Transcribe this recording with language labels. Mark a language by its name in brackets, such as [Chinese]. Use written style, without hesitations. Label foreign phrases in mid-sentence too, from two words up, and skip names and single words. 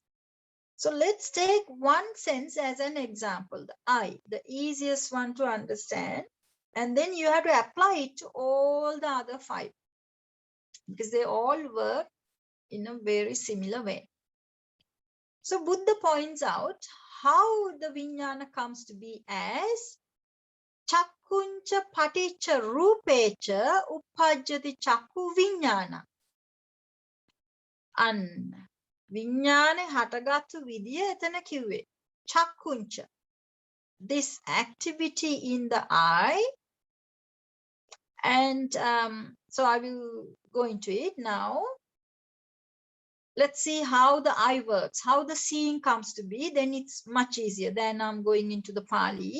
[English] So let's take one sense as an example, the eye, the easiest one to understand. And then you have to apply it to all the other 5, because they all work in a very similar way. So Buddha points out how the Vinyana comes to be as [Pali] Chakkuncha paticca rupecha uppajjati chakku Vinyana. [Sinhala] අන්න විඥානේ හටගත්තු විදිය එතන කිව්වේ චක්කුංච. [English] This activity in the eye And so I will go into it now. Let's see how the eye works, how the seeing comes to be. Then it's much easier than I'm going into the Pali.